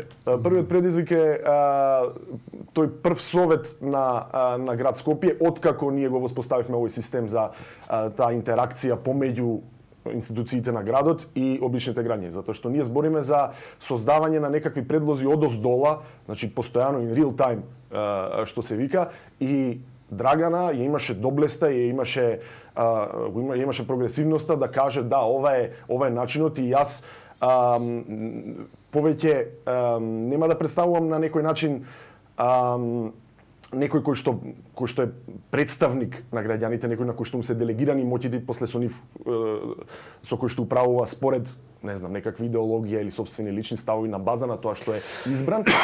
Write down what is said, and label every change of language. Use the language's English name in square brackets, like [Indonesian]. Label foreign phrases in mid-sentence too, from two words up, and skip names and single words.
[Macedonian] Првиот предизвик е тој прв совет на град Скопје, откако ние го воспоставивме овој систем за таа интеракција помеѓу институциите на градот и обичните граѓани, затоа што ние збориме за создавање на некакви предлози одоздола, значи постојано [English] in real time, [Macedonian] што се вика, и Драгана ја имаше доблеста, ја имаше прогресивноста да каже да, ова е начинот и јас повеќе нема да представувам на некој начин некој кој што е представник на граѓаните, некој на кој што му се делегирани моќите после со нив со кој што управува според не знам некаква идеологија или сопствени лични ставови на база на тоа што е избран.